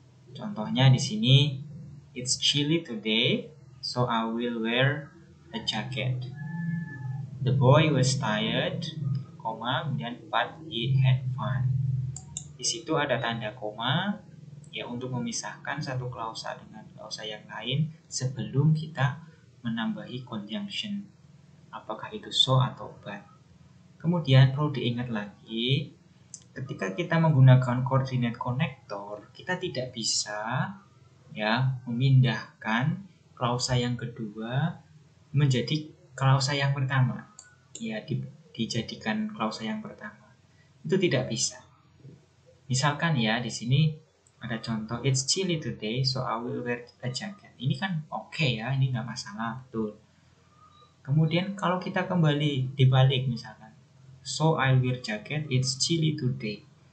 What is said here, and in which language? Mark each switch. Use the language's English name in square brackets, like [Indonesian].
[Indonesian] Contohnya di sini, [English] it's chilly today, so I will wear a jacket. The boy was tired, [Indonesian] koma, kemudian [English] but he had fun. [Indonesian] Di situ ada tanda koma ya untuk memisahkan satu klausa dengan klausa yang lain sebelum kita menambahi conjunction, apakah itu so atau but. Kemudian perlu diingat lagi, ketika kita menggunakan coordinate connector, kita tidak bisa ya memindahkan klausa yang kedua menjadi klausa yang pertama. Ya, dijadikan klausa yang pertama. Itu tidak bisa. Misalkan ya di sini ada contoh, [English] it's chilly today, so I will wear a jacket. [Indonesian] Ini kan oke ya, ini nggak masalah, betul. Kemudian kalau kita kembali dibalik misalkan, [English] so I'll wear jacket, it's chilly today.